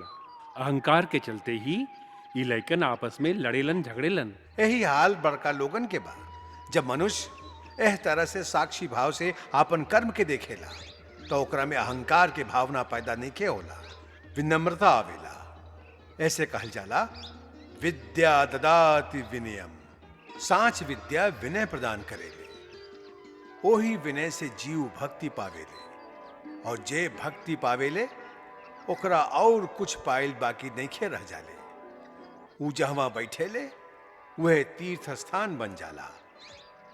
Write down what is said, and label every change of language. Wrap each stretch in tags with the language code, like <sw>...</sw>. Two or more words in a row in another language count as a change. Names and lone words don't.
<bho>अहंकार के चलते ही ये लइकन आपस में लड़ेलन झगड़ेलन। यही हाल बड़का लोगन के बा। जब मनुष्य एह तरह से साक्षी भाव से आपन कर्म के देखेला तो ओकरा में अहंकार के भावना पैदा नहीं के होला, विनम्रता आवेला। ऐसे कहल जाला,</bho> <sa>विद्या ददाति विनयम।</sa> <bho>सांच विद्या विनय प्रदान करेले। ओही विनय से जीव भक्ति पावेले, और जे भक्ति पावेले ओकरा और कुछ पाइल बाकी नइखे रह जाले। ऊ जहवा बैठेले वह तीर्थ स्थान बन जाला।</bho>